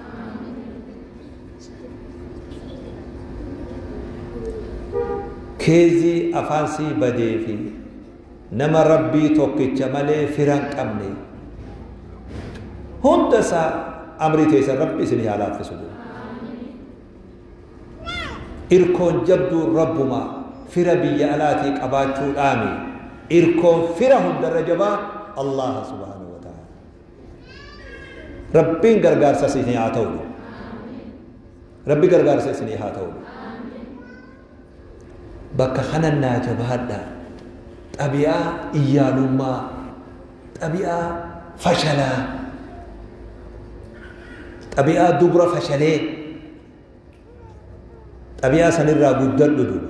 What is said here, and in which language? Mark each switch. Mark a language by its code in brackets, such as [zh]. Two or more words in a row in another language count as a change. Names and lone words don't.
[om] keezii afaan sii badee fi nama rabbii tokkicha malee firan qabne hunda isaa amrii teessan rabbi isinii haa laaffisu irkoon jabduu rabbuma fira biyya alaatii qabaachuu dhaame irkoon fira hundarra jabaa [ar] الله سبحانه وتعالى [om] rabbiin gargaarsa isinii haa ta'u rabbi gargaarsa isinii haa ta'u bakka kanan naa jabaadha xabi'aa iyyaalummaa xabi'aa fashalaa xabi'aa dubra fashalee xabi'aa sanirraa guddadhu